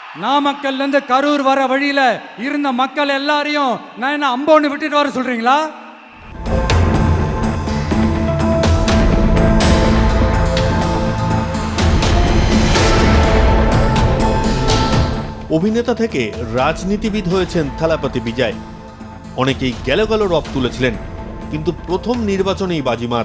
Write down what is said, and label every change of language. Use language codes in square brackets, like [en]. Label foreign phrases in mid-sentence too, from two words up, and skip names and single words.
[ta] நாமக்கல்லேருந்து கரூர் வர வழியில் இருந்த மக்கள் எல்லாரையும் நான் என்ன அம்போன்னு விட்டுட்டு வர சொல்கிறீங்களா? [bn] অভিনেতা থেকে রাজনীতিবিদ হয়েছেন থালাপতি বিজয়। অনেকেই গেল রব তুলেছিলেন, কিন্তু প্রথম নির্বাচনেই বাজিমাত।